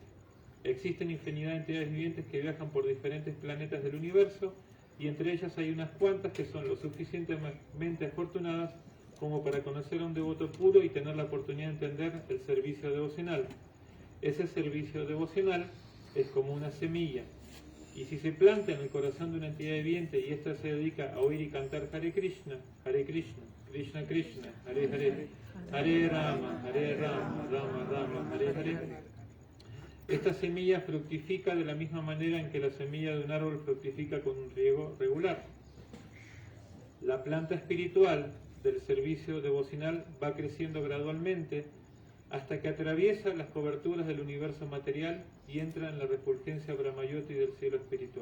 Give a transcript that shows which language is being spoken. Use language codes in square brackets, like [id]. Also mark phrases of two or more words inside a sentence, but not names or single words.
[es] Existen infinidad de entidades vivientes que viajan por diferentes planetas del universo y entre ellas hay unas cuantas que son lo suficientemente afortunadas como para conocer a un devoto puro y tener la oportunidad de entender el servicio devocional. Ese servicio devocional es como una semilla. Y si se planta en el corazón de una entidad viviente y ésta se dedica a oír y cantar Hare Krishna, Krishna Krishna, Hare Hare, Hare Rama, Rama Rama, Hare Hare, esta semilla fructifica de la misma manera en que la semilla de un árbol fructifica con un riego regular. La planta espiritual del servicio devocional va creciendo gradualmente hasta que atraviesa las coberturas del universo material y entra en la refulgencia Brahmayoti del cielo espiritual.